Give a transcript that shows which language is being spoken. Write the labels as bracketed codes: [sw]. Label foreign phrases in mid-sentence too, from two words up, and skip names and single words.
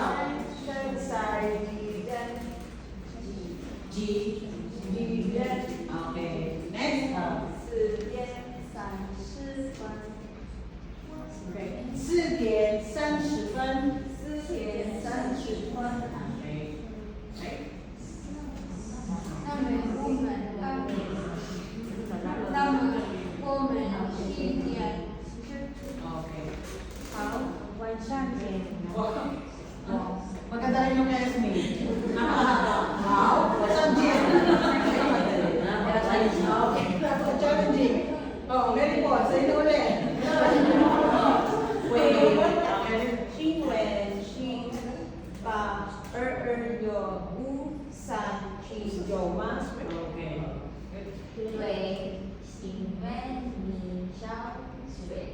[zh] 现在几点？ [en] Okay. Next. [zh] 4:30。 [en] Okay. 4:30。Okay. Next. Okay. [zh] 好，晚上见。 [tl] Maganda rin yung classmate. [en] Wow, challenging. Okay, challenging. Oh, very good. [tl] Sa inyo ulit. [zh] 请问1822有5379吗？ [en] Okay. [zh] 对，请问你小谁？